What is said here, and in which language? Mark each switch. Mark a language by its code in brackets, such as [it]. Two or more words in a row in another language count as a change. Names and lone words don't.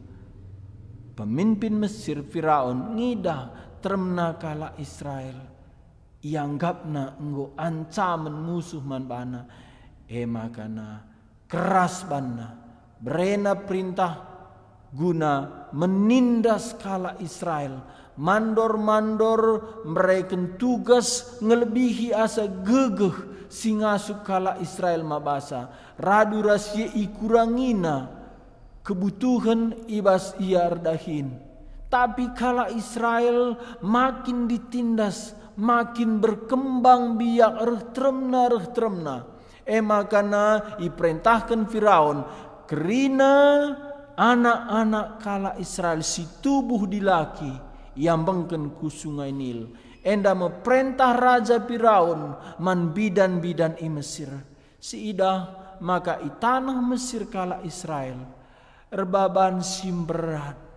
[btx] pemimpin Mesir Firaun ngidah termna kala Israel ianggapna enggo ancaman musuh man bana makana keras bana berena perintah guna menindas kala Israel mandor-mandor mereka tugas ngelebihi asa gegeh singasuk kala Israel mabasa radu rasia ikurangina kebutuhan ibas iar dahin [id] tapi kala Israel makin ditindas makin berkembang [btx] biak reh-tremna makana iperintahkan Firaun kerina anak-anak kala Israel si tubuh dilaki yang bengken ku sungai Nil enda meperintah raja Firaun man bidan-bidan i Mesir si idah maka i tanah Mesir kala Israel erbaban simberat